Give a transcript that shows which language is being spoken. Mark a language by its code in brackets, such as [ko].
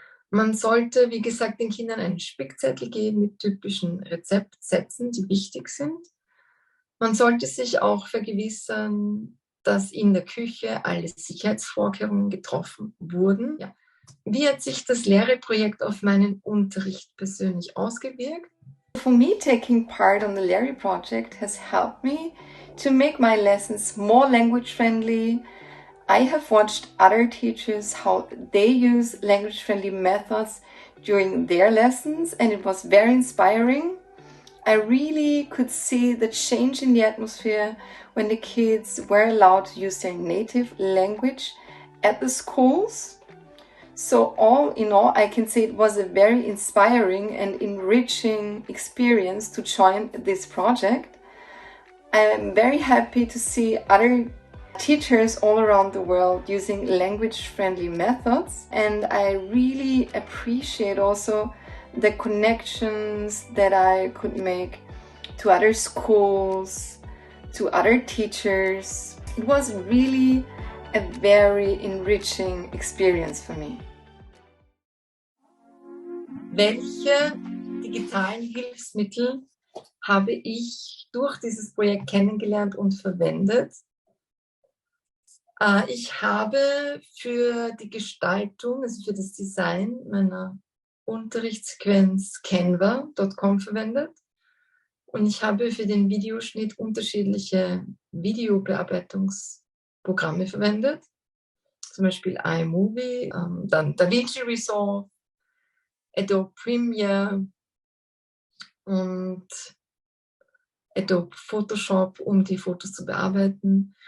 [de] Man sollte, wie gesagt, den Kindern einen Spickzettel geben mit typischen Rezeptsätzen, die wichtig sind. Man sollte sich auch vergewissern, dass in der Küche alle Sicherheitsvorkehrungen getroffen wurden. Ja. Wie hat sich das Lehre-Projekt auf meinen Unterricht persönlich ausgewirkt? [en] For me, taking part on the Larry project has helped me to make my lessons more language friendly. I have watched other teachers how they use language friendly methods during their lessons, and it was very inspiring. I really could see the change in the atmosphere when the kids were allowed to use their native language at the schools. So all in all, I can say it was a very inspiring and enriching experience to join this project. I'm very happy to see other teachers all around the world using language-friendly methods, and I really appreciate also the connections that I could make to other schools, to other teachers. It was really a very enriching experience for me. [de] Welche digitalen Hilfsmittel habe ich durch dieses Projekt kennengelernt und verwendet? Ich habe für die Gestaltung, also für das Design meiner Unterrichtssequenz Canva.com verwendet und ich habe für den Videoschnitt unterschiedliche Videobearbeitungsprogramme verwendet, zum Beispiel iMovie, dann DaVinci Resolve, Adobe Premiere und Adobe Photoshop, um die Fotos zu bearbeiten.